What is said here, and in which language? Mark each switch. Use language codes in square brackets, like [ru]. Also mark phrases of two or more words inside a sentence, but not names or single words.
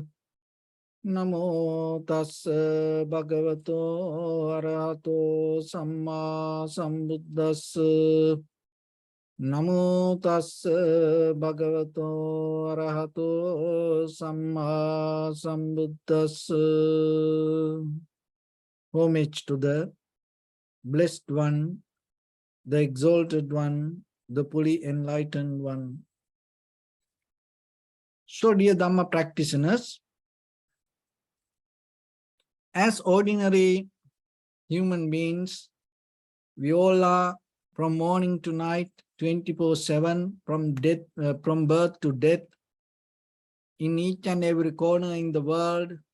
[pi] Namo tassa bhagavato arahato samma sambuddhassa. Namo tassa bhagavato arahato samma sambuddhassa. [en] Homage to the Blessed One, the Exalted One, the fully enlightened One. So, dear Dharma practitioners, as ordinary human beings, we all are from morning to night, 24/7, from birth to death, in each and every corner in the world.